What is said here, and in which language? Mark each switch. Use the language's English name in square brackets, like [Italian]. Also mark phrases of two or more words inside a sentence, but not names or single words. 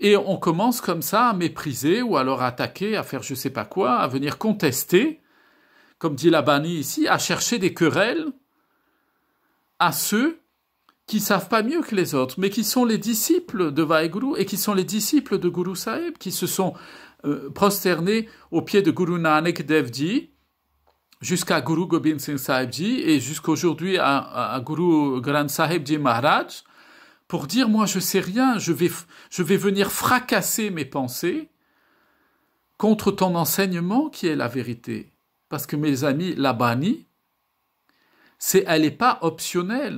[French] Et on commence comme ça à mépriser ou alors à attaquer, à faire je sais pas quoi, à venir contester, comme dit la Bani ici, à chercher des querelles à ceux qui savent pas mieux que les autres, mais qui sont les disciples de Vaheguru et qui sont les disciples de Guru Sahib, qui se sont prosternés aux pieds de Guru Nanak Dev Ji, jusqu'à Guru Gobind Singh Sahib Ji et jusqu'aujourd'hui à Guru Granth Sahib Ji Maharaj, pour dire, moi je sais rien, je vais venir fracasser mes pensées contre ton enseignement qui est la vérité. Parce que mes amis, la Bani, elle n'est pas optionnelle.